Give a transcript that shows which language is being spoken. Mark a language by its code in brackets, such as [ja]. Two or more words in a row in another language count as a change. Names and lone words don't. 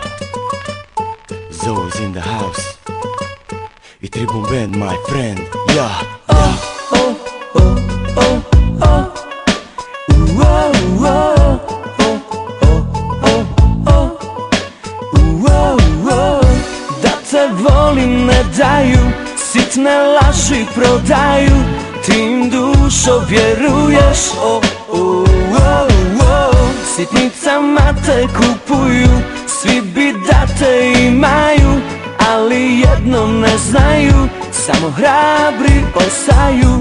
[en] Zoe's in the house. I Tribun Band, my friend. Yeah. Oh, oh, oh, oh, oh. Whoa, whoa. Oh, oh, oh, oh. Whoa, whoa. [hr] Da te volim ne daju, sitne laži prodaju, ti im dušo vjeruješ. Oh, oh, oh, oh. Sitnicama te kupuju, svi bi da te imaju, ali jedno ne znaju, samo hrabri ostaju.